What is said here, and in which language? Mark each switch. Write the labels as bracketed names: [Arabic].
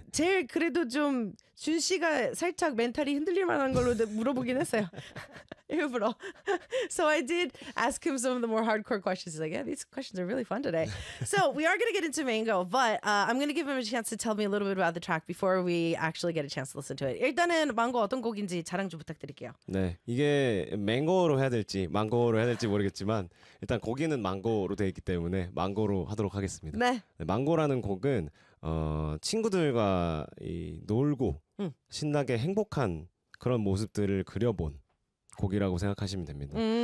[Korean] 제일 그래도 좀 준 씨가 살짝 멘탈이 흔들릴 만한 걸로 물어보긴 했어요. 일부러. [English] So I did ask him some of the more hardcore questions. He's like, yeah, these questions are really fun today. So we are going to get into Mango, but I'm going to give him a chance to tell me a little bit about the track before we actually get a chance to listen to it. [Korean] 일단은 망고 어떤 곡인지 자랑 좀 부탁드릴게요. 네, 이게 망고로 해야 될지 망고로 해야 될지 모르겠지만 일단 곡에는 망고로 되어 있기 때문에 망고로 하도록 하겠습니다. 네. 망고라는 곡은 친구들과 놀고 신나게 행복한 그런 모습들을 그려본 곡이라고 생각하시면 됩니다.